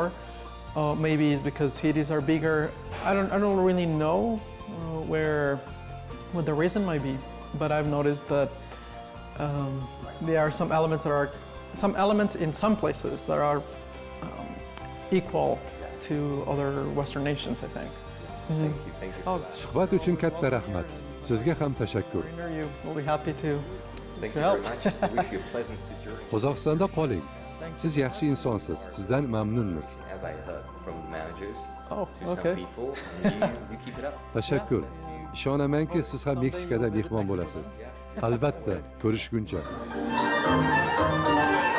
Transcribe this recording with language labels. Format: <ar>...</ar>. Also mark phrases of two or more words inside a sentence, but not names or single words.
<en>Maybe it's because cities are bigger. I don't really know what the reason might be. But I've noticed that there are some elements in some places that are equal to other Western nations, I think. Thank you.</en> <uz>Suhbat uchun katta rahmat. Sizga ham tashakkur.</uz> <en>We'll be happy to Thank to you help. very much. I wish you a pleasant journey.</en> <uz>Qozog'istonda qoling. Siz yaxshi insonsiz. Sizdan mamnunmiz.</uz> <en>As I heard from the managers Oh, to okay. some people, and you keep it up.</en> <uz>Tashakkur. Ishonamanki siz ham Meksikada mehmon bo'lasiz. Albatta, ko'rishguncha.</uz>